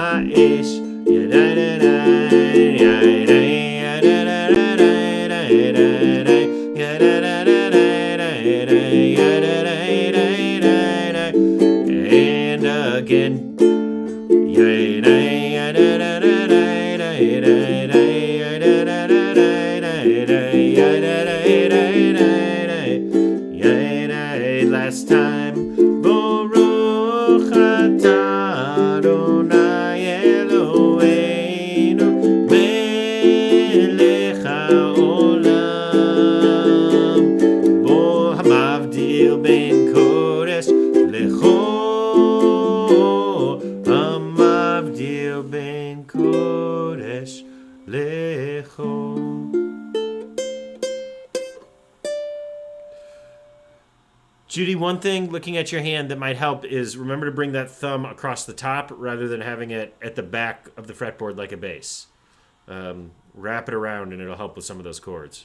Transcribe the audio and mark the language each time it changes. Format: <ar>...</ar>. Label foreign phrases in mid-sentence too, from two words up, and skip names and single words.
<en>ish. And again. Last time.</en> <he>ברוך אתה אדני אלהינו מלך העולם בו המבדיל בין קודש לחול המבדיל בין קודש לחול hamavdil ben kodesh lecho.</he> <en>Judy, one thing looking at your hand that might help is remember to bring that thumb across the top rather than having it at the back of the fretboard like a bass. Wrap it around and it'll help with some of those chords.</en>